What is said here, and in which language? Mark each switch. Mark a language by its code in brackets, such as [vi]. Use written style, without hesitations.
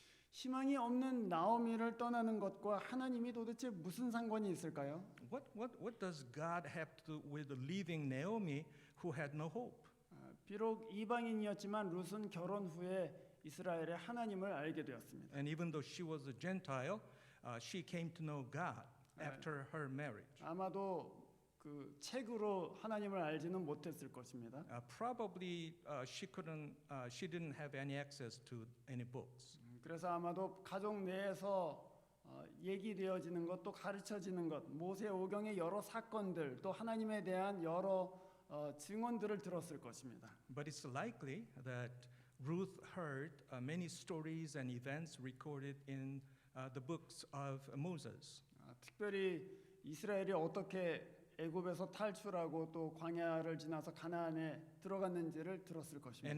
[ko] 희망이 없는 나오미를 떠나는 것과 하나님이 도대체 무슨 상관이 있을까요? [en] What does God have to do with leaving Naomi, who had no hope? [ko] 비록 이방인이었지만 룻은 결혼 후에 이스라엘의 하나님을 알게 되었습니다. [en] And even though she was a Gentile, she came to know God after her marriage. [ko] 아마도 그 책으로 하나님을 알지는 못했을 것입니다. [en] Probably she didn't have any access to any books. [ko] 그래서 아마도 가족 내에서 얘기되어지는 것, 또 가르쳐지는 것, 모세 오경의 여러 사건들, 또 하나님에 대한 여러 증언들을 들었을 것입니다. [en] But it's likely that Ruth heard many stories and events recorded in the books of Moses. [ko] 특별히 이스라엘이 어떻게 애굽에서 탈출하고 또 광야를 지나서 가나안에 들어갔는지를 들었을 것입니다.